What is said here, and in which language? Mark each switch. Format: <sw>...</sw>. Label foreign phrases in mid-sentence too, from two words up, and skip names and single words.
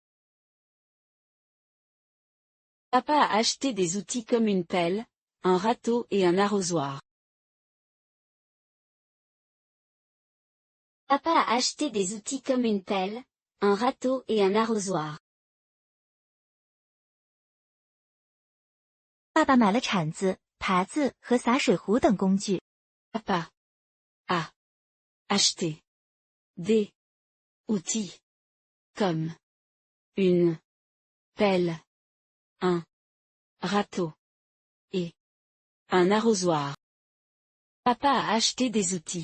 <fr>Papa a acheté des outils comme une pelle, un râteau et un arrosoir. Papa a acheté des outils comme une pelle, un râteau et un arrosoir.</fr> <zh>爸爸买了铲子、耙子和洒水壶等工具。</zh> <fr>Papa a acheté des outils comme une pelle, un râteau et un arrosoir. Papa a acheté des outils.</fr>